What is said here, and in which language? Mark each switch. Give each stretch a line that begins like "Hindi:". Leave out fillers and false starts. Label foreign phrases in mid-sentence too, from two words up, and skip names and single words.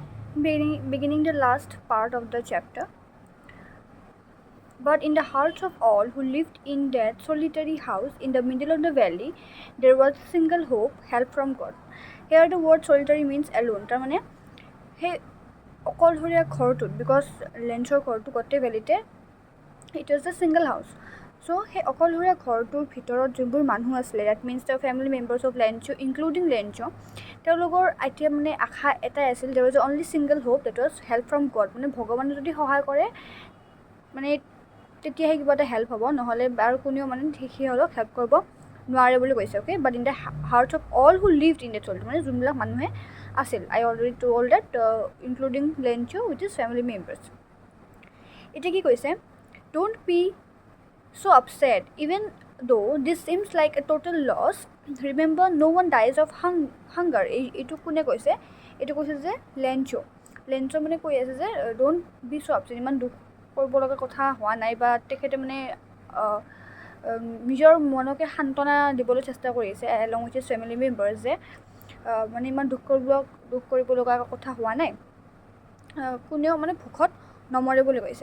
English: beginning the last part of the chapter. But in the hearts of all who lived in that solitary house in the middle of the valley, there was a single hope, help from God. Here the word solitary means alone.
Assamese: তাৰমানে সেই অকলশৰীয়া ঘৰটোত, বিকজ লেঞ্চৰ ঘৰটো গোটেই ভেলিতে
English: it was the single house.
Assamese: চ' সেই অকলশৰীয়া ঘৰটোৰ ভিতৰত যোনবোৰ মানুহ আছিলে,
English: that means the family members of Lencho including Lencho,
Assamese: তেওঁলোকৰ এতিয়া মানে আশা এটাই আছিল,
English: there was only single hope, that was help from God.
Assamese: মানে ভগৱানে যদি সহায় কৰে মানে তেতিয়াহে কিবা এটা হেল্প হ'ব, নহ'লে আৰু কোনেও মানে সিহঁতক হেল্প কৰিব নোৱাৰে বুলি কৈছে। অ'কে,
English: but in the hearts of all who lived in the sold,
Assamese: মানে যোনবিলাক মানুহে আছিল,
English: I already told that including Lencho with his family members.
Assamese: এতিয়া কি কৈছে,
English: don't be so upset even though this seems like a total loss, remember no one dies of hunger.
Assamese: এইটো কোনে কৈছে? এইটো কৈছে যে লেঞ্চো মানে কৈ আছে যে
English: don't be so upset,
Assamese: ইমান দুখ কৰিব লগা কথা হোৱা নাই, বা তেখেতে মানে নিজৰ মনকে সান্তনা দিবলৈ চেষ্টা কৰি আছে
English: along with his family members,
Assamese: যে মানে ইমান দুখ কৰিব লগা কথা হোৱা নাই, কোনেও মানে ভোকত নমৰে বুলি কৈছে।